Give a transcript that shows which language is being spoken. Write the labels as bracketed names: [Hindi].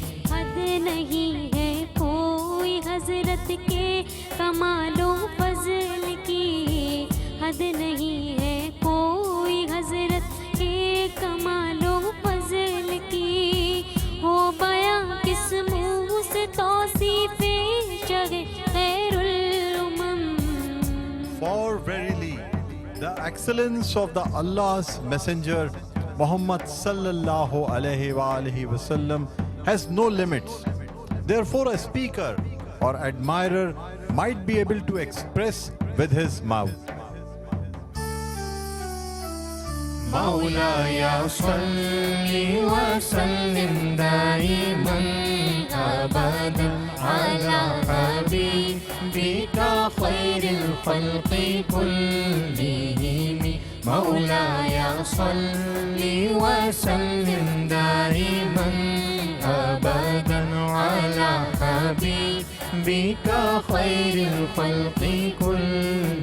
[Urdu] حد نہیں ہے کوئی حضرت کے کمال و فضل کی حد نہیں ہے کوئی حضرت کے کمال و فضل کی ہو بیاں کس منہ سے توصیف شہ خیر الامم [English] For verily, the excellence of the Allah's Messenger Muhammad sallallahu alaihi wasallam has no limits. Therefore, a speaker or admirer might be able to express with his mouth. [Arabic] مولاي صل وسلم دائما أبدا على حبيبك خير الخلق كلهم مولاي صل وسلم دائما أبدا على حبيبك خير الخلق كلهم